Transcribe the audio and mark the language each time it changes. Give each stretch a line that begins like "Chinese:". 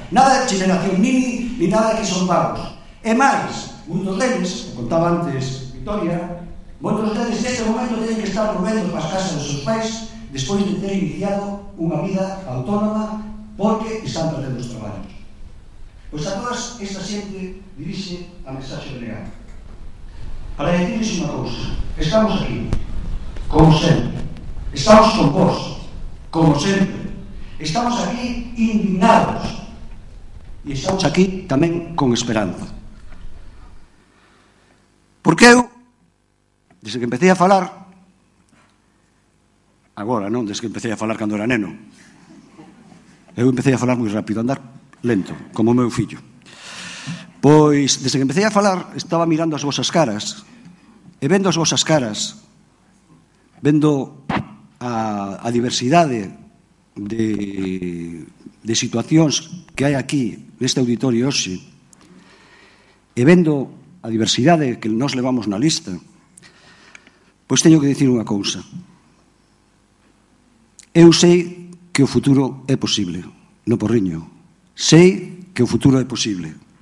Spanish: Nada de generación mini, ni nada de que son vagos.
Galician: E máis, moitos deles, contaba antes Victoria, moitos deles neste momento teñen que estar volvendo para as casas dos seus pais despois de ter iniciado unha vida autónoma porque están perdendo os traballos. Pois a todas esta xente dirixe a mensaxe delegada.
Spanish: Para decirles
Galician: unha cousa, estamos aquí, como sempre. Estamos con vos, como sempre. Estamos aquí indignados. E estamos aquí tamén con esperanza. Porque eu, desde que empecé a falar, agora, non, desde que empecé a falar cando era neno, eu empecé a falar moi rápido, a andar lento, como o meu fillo. Pois, desde que empecé a falar, estaba mirando as vosas caras, e vendo as vosas caras, vendo a diversidade de situacións que hai aquí, neste auditorio hoxe, e vendo a diversidade que nos levamos na lista, pois teño que dicir unha cousa. Eu sei que o futuro é posible, no Porriño. Sei que o futuro é posible.